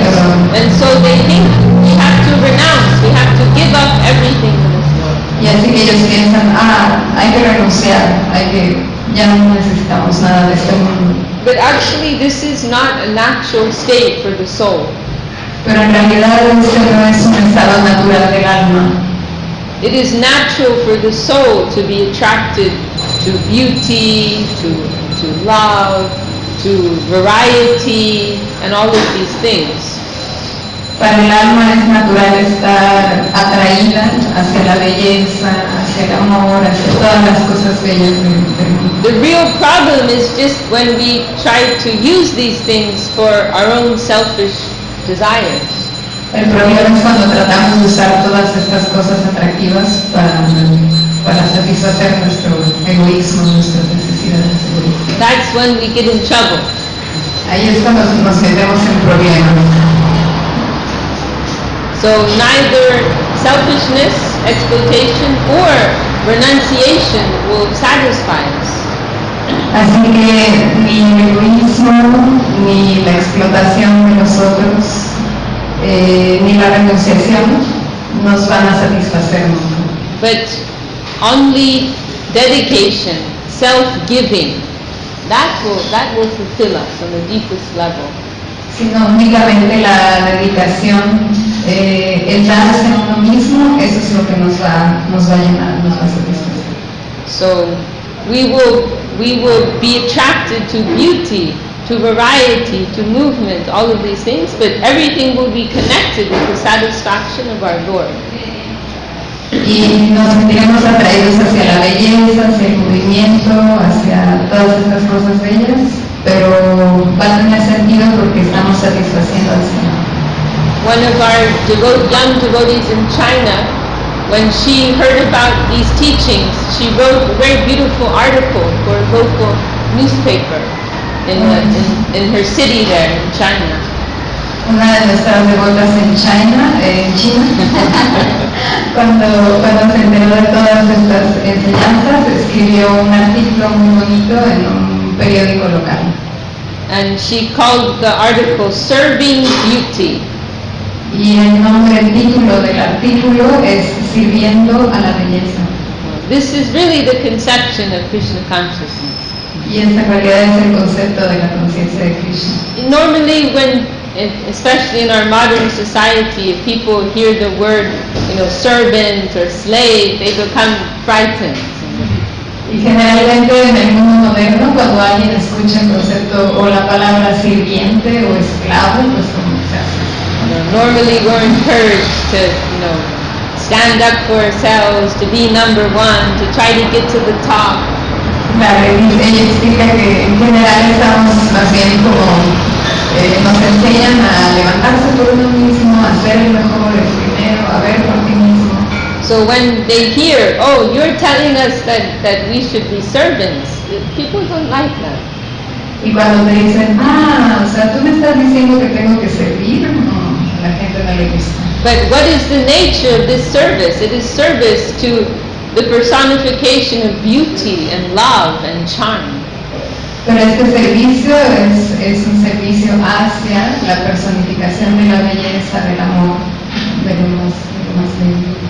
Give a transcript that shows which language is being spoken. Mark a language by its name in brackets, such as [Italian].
[English] And so they think we have to renounce, we have to give up everything in this world. [Spanish] Y así que ellos piensan, hay que renunciar, ya no necesitamos nada de este mundo. [English] But actually this is not a natural state for the soul. [Spanish] Pero en realidad este no es un estado natural del alma. [English] It is natural for the soul to be attracted to beauty, to love, to variety, and all of these things. [Spanish] Para el alma es natural estar atraída hacia la belleza, hacia el amor, hacia todas las cosas bellas del mundo. [English] The real problem is just when we try to use these things for our own selfish desires. [Spanish] El problema es cuando tratamos de usar todas estas cosas atractivas para satisfacer nuestro egoísmo, nuestras necesidades egoístas. [English] That's when we get in trouble. [Spanish] Ahí es cuando nos metemos en problemas. [English] So neither selfishness, exploitation, or renunciation will satisfy us. [Spanish] Así que ni el egoísmo, ni la explotación de los otros, ni la renunciación nos van a satisfacer nunca. [English] But only dedication, self-giving, that will fulfill us on the deepest level. [Spanish] Sino únicamente la dedicación, el darse a uno mismo, eso es lo que nos va a llenar, nos va a satisfacer. [English] So we will be attracted to beauty, to variety, to movement, all of these things, but everything will be connected with the satisfaction of our Lord. [Spanish] Y nos sentiremos atraídos hacia la belleza, hacia el movimiento, hacia todas estas cosas bellas, pero va a tener sentido porque estamos satisfaciendo al Señor. [English] One of our young devotees in China, when she heard about these teachings, she wrote a very beautiful article for a local newspaper in her city there in China. [Spanish] Una de nuestras devotas en China, cuando se enteró de todas estas enseñanzas, escribió un artículo muy bonito en un periódico local. [English] And she called the article Serving Beauty. [Spanish] Y el título del artículo es Sirviendo a la belleza. [English] This is really the conception of Krishna consciousness. [Spanish] Y esta en realidad es el concepto de la conciencia de Krishna. [English] Normally especially in our modern society, if people hear the word, servant or slave, they become frightened. [Spanish] Y generalmente en el mundo moderno, cuando alguien escucha el concepto o la palabra sirviente o esclavo, pues como se hace. [English] Normally we're encouraged to, stand up for ourselves, to be number one, to try to get to the top. [Spanish] Claro, ella explica que en general estamos más bien como nos enseñan a levantarse por uno mismo, a ser el mejor, el primero, a ver por ti mismo. [English] So when they hear, oh, you're telling us that we should be servants, people don't like that. [Spanish] Y cuando te dicen, o sea, tú me estás diciendo que tengo que servir, no, a la gente no le gusta. [English] But what is the nature of this service? It is service to the personification of beauty and love and charm. [Spanish] Pero este servicio es un servicio hacia la personificación de la belleza, del amor, de lo más bello.